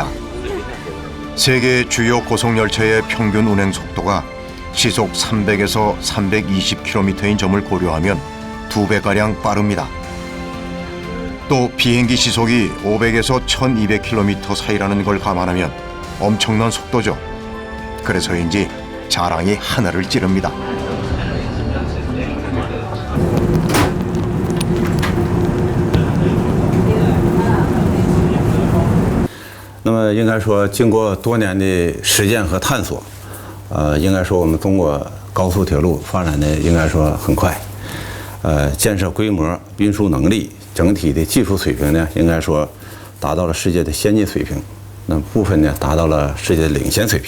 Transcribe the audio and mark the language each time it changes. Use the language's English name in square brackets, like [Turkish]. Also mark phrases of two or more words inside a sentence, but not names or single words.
[Korean] 세계 주요 고속열차의 평균 운행 속도가 시속 300에서 320km인 점을 고려하면 2배가량 빠릅니다. 또 비행기 시속이 500에서 1200km 사이라는 걸 감안하면 엄청난 속도죠. 그래서인지 자랑이 하늘을 찌릅니다. [Chinese] 那么应该说，经过多年的实践和探索，应该说我们中国高速铁路发展的应该说很快，建设规模、运输能力、整体的技术水平呢，应该说达到了世界的先进水平，那部分呢达到了世界的领先水平。